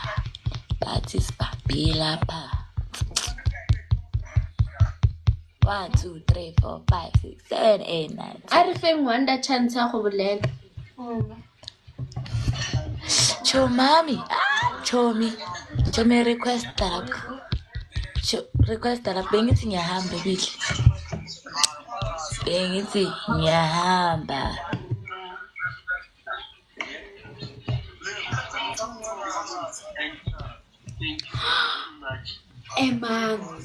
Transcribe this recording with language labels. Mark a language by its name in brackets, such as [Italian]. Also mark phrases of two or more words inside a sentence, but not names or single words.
[Zulu] Bathi sibabhila pha. 1 2 3 4 5 6 7 8 9. [Tswana] A re feng wanda chance ya go bolela. [English] Chomi request up. Request up [Zulu] bengithi ngiyahamba bihle. Bengithi ngiyahamba. [Southern Sotho] Emang.